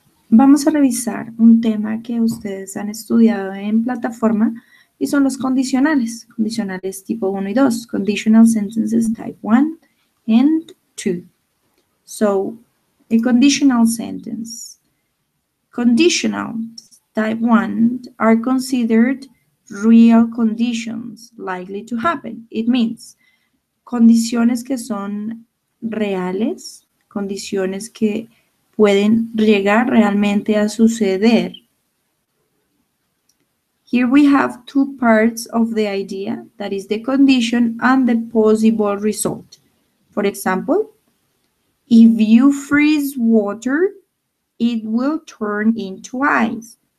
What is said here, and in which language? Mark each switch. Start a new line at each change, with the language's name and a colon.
Spanish: Vamos a revisar un tema que ustedes han estudiado en plataforma y son los condicionales. Condicionales tipo 1 y 2.
English: Conditional sentences type 1 and 2. So, a conditional sentence. Conditional type 1 are considered real conditions likely to happen. It means
Spanish: condiciones que son reales, condiciones que pueden llegar realmente a suceder.
English: Here we have two parts of the idea, that is the condition and the possible result. For example, if you freeze water, it will turn into ice.